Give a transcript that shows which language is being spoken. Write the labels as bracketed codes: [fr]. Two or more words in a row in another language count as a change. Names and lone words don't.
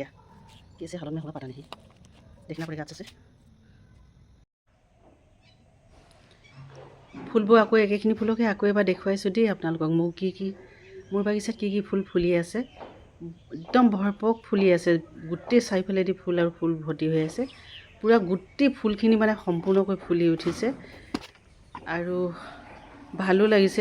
[hi] कैसे हालत में होगा पता नहीं, देखना पड़ेगा अच्छे से। [as] ফুলবোৰ আকৌ একেখিনি ফুলকে আকৌ এবাৰ দেখুৱাইছোঁ দেই আপোনালোকক। মোৰ বাগিচাত কি ফুল ফুলি আছে, একদম ভৰপক ফুলি আছে। গোটেই চাৰিওফালেদি ফুল আৰু ফুল ভৰ্তি হৈ আছে। পূৰা গোটেই ফুলখিনি মানে সম্পূৰ্ণকৈ ফুলি উঠিছে, আৰু ভালো লাগিছে।